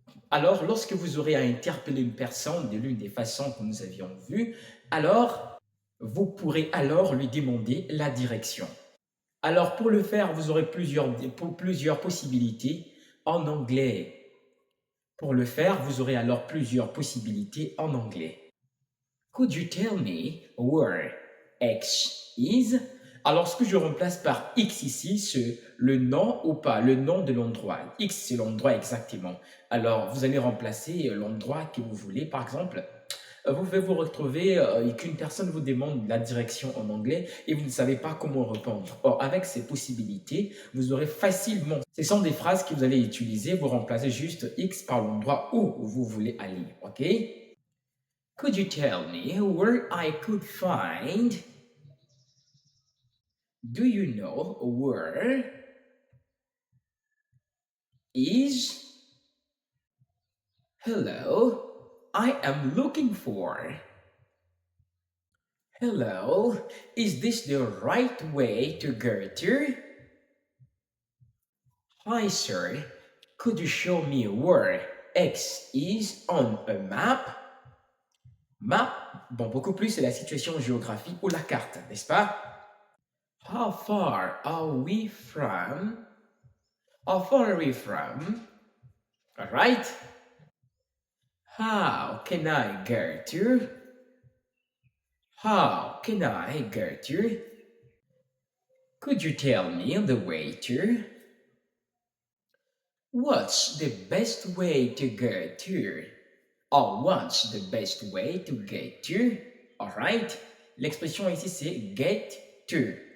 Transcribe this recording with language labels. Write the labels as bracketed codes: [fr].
[fr] Alors, lorsque vous aurez à interpeller une personne de l'une des façons que nous avions vues, alors, vous pourrez alors lui demander la direction. Alors, pour le faire, vous aurez plusieurs possibilités en anglais. Pour le faire, vous aurez alors plusieurs possibilités en anglais. [en] Could you tell me where X is? [fr] Alors, ce que je remplace par X ici, c'est le nom ou pas, le nom de l'endroit. X, c'est l'endroit exactement. Alors, vous allez remplacer l'endroit que vous voulez. Par exemple, vous pouvez vous retrouver qu'une personne vous demande la direction en anglais et vous ne savez pas comment répondre. Or, avec ces possibilités, vous aurez facilement, ce sont des phrases que vous allez utiliser, vous remplacez juste X par l'endroit où vous voulez aller, ok? [en] Could you tell me where I could find? Do you know where is? Hello, I am looking for. Hello, is this the right way to go to? Hi sir, could you show me where X is on a map? [fr] Map, bon, beaucoup plus, c'est la situation géographique ou la carte, n'est-ce pas? [en] How far are we from? How far are we from? All right. How can I go to? How can I go to? Could you tell me the way to? What's the best way to get to? Or what's the best way to get to? Alright? [fr] L'expression ici c'est get to.